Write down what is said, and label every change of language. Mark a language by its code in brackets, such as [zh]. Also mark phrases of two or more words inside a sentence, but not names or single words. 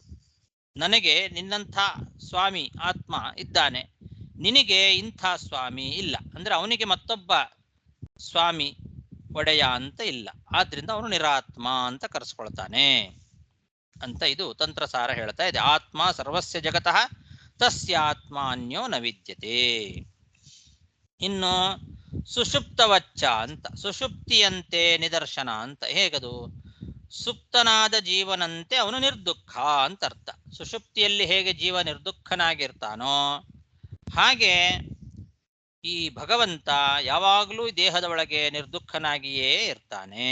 [kn] ನನಗೆ ನಿನ್ನಂಥ ಸ್ವಾಮಿ ಆತ್ಮ ಇದ್ದಾನೆ, ನಿನಗೆ ಇಂಥ ಸ್ವಾಮಿ ಇಲ್ಲ. ಅಂದ್ರೆ ಅವನಿಗೆ ಮತ್ತೊಬ್ಬ ಸ್ವಾಮಿ ಒಡೆಯ ಅಂತ ಇಲ್ಲ, ಆದ್ರಿಂದ ಅವನು ನಿರಾತ್ಮ ಅಂತ ಕರೆಸ್ಕೊಳ್ತಾನೆ ಅಂತ ಇದು ತಂತ್ರಸಾರ ಹೇಳ್ತಾ ಇದೆ. [sa] ಆತ್ಮ ಸರ್ವಸ್ಯ ಜಗತಃ ತಸ್ಯಾತ್ಮ ಅನ್ಯೋ ನ ವಿದ್ಯತೆ. [kn] ಇನ್ನು ಸುಷುಪ್ತವಚ್ಚ ಅಂತ, ಸುಷುಪ್ತಿಯಂತೆ ನಿದರ್ಶನ ಅಂತ. ಹೇಗದು? ಸುಪ್ತನಾದ ಜೀವನಂತೆ ಅವನು ನಿರ್ದುಃಖ ಅಂತ ಅರ್ಥ. ಸುಷುಪ್ತಿಯಲ್ಲಿ ಹೇಗೆ ಜೀವ ನಿರ್ದುಃಖನಾಗಿರ್ತಾನೋ ಹಾಗೆ ಈ ಭಗವಂತ ಯಾವಾಗಲೂ ದೇಹದ ಒಳಗೆ ನಿರ್ದುಃಖನಾಗಿಯೇ ಇರ್ತಾನೆ.